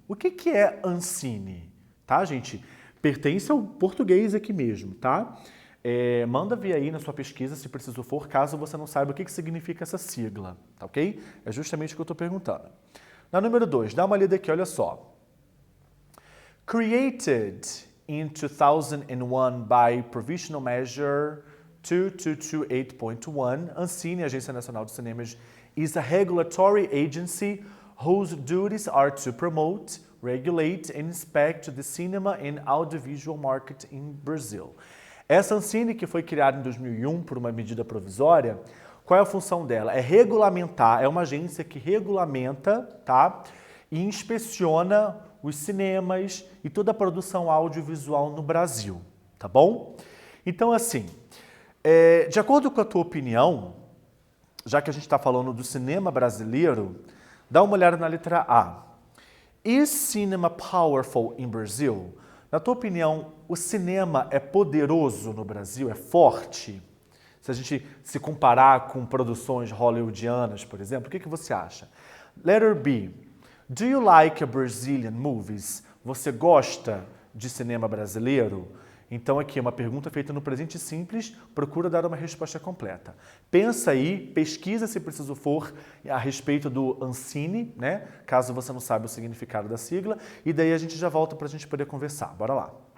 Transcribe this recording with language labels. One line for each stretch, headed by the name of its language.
Portuguese: O que é Ancine? Tá, gente? Pertence ao português aqui mesmo, tá? Manda ver aí na sua pesquisa, se preciso for, caso você não saiba o que significa essa sigla, tá ok? É justamente o que eu estou perguntando. Na número 2, dá uma lida aqui, olha só.
English: Created in 2001 by Provisional Measure 2228.1, Ancine, Agência Nacional de Cinemas, is a regulatory agency whose duties are to promote, regulate and inspect the cinema and audiovisual market in Brazil.
Portuguese: Essa Ancine, que foi criada em 2001 por uma medida provisória, qual é a função dela? É regulamentar, é uma agência que regulamenta, tá? E inspeciona os cinemas e toda a produção audiovisual no Brasil, tá bom? Então, assim, de acordo com a tua opinião, já que a gente está falando do cinema brasileiro, dá uma olhada na letra A.
English: Is cinema powerful in Brazil?
Portuguese: Na tua opinião, o cinema é poderoso no Brasil? É forte? Se a gente se comparar com produções hollywoodianas, por exemplo, o que você acha?
English: Letter B. Do you like Brazilian movies?
Portuguese: Você gosta de cinema brasileiro? Então aqui é uma pergunta feita no presente simples, procura dar uma resposta completa. Pensa aí, pesquisa se preciso for a respeito do Ancine, né? Caso você não saiba o significado da sigla, e daí a gente já volta para a gente poder conversar. Bora lá.